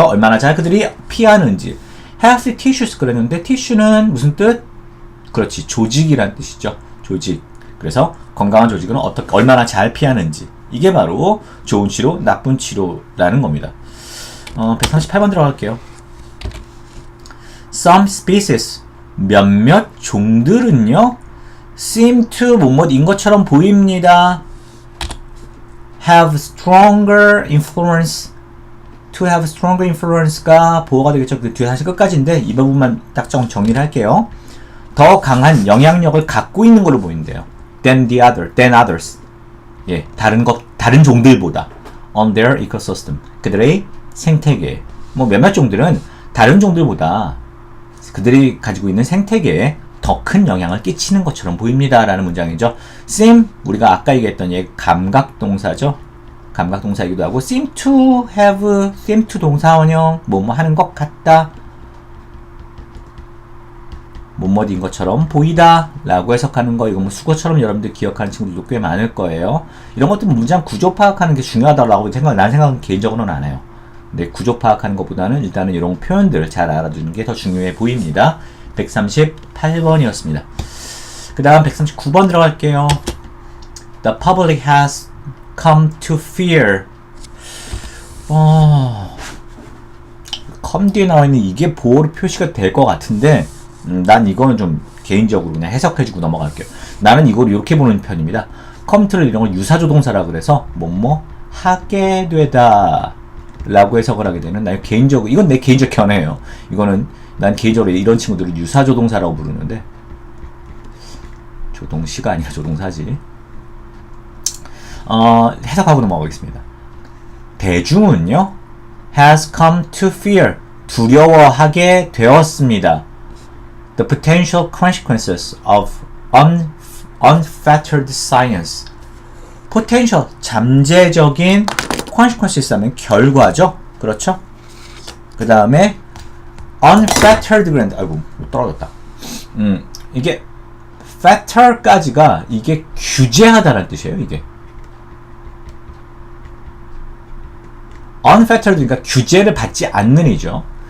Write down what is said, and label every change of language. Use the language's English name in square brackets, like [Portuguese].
[Korean] 얼마나 잘 그들이 피하는지. healthy tissues 그랬는데 티슈는 무슨 뜻? 그렇지. 조직이란 뜻이죠. 조직. 그래서 건강한 조직은 얼마나 잘 피하는지. 이게 바로 좋은 치료, 나쁜 치료라는 겁니다. 138번 들어갈게요. [English] Some species [Korean] 몇몇 종들은요 [English] seem to [Korean] 뭐뭐인 것처럼 보입니다. [English] have stronger influence to have stronger influence가 [Korean] 보어가 되겠죠. 그 뒤에 사실 끝까지인데 이 부분만 딱 정리를 할게요. 더 강한 영향력을 갖고 있는 걸로 보이는데요. [English] than others. [Korean] 예, 다른 종들보다 [English] on their ecosystem. [Korean] 그들의 생태계. 뭐 몇몇 종들은 다른 종들보다 그들이 가지고 있는 생태계에 더 큰 영향을 끼치는 것처럼 보입니다. 라는 문장이죠. seem, 우리가 아까 얘기했던 감각동사죠. 감각동사이기도 하고 [English] seem to have, [Korean] seem to 동사원형, 뭐뭐 하는 것 같다. 뭐뭐인 것처럼 보이다 라고 해석하는 거, 이거 뭐 수거처럼 여러분들 기억하는 친구들도 꽤 많을 거예요. 이런 것도 문장 구조 파악하는 게 중요하다고 난 생각은 개인적으로는 안 해요. 근데 구조 파악하는 것보다는 일단은 이런 표현들을 잘 알아두는 게 더 중요해 보입니다. 138번이었습니다. 그 다음 139번 들어갈게요. [English] The public has come to fear. [Korean] come 뒤에 나와 있는 이게 보호로 표시가 될 것 같은데 난 이거는 좀 개인적으로 그냥 해석해주고 넘어갈게요. 나는 이걸 이렇게 보는 편입니다. come를 이런 걸 유사조동사라 그래서 뭐뭐 하게 되다 라고 해석을 하게 되는, 난 개인적으로, 이건 내 개인적 견해예요. 이거는 난 개인적으로 이런 친구들을 유사조동사라고 부르는데, 조동시가 아니라 조동사지. 해석하고 넘어가겠습니다. 대중은요, [English] has come to fear, [Korean] 두려워하게 되었습니다. [English] The potential consequences of unfettered science. [Korean] potential, 잠재적인 consequences 하면 결과죠. 그렇죠? 그 다음에 [English] unfettered grant. [Korean] 아이고, 떨어졌다. 이게 fetter까지가 이게 규제하다라는 뜻이에요. 이게 unfettered, 그러니까 규제를 받지 않는 이죠.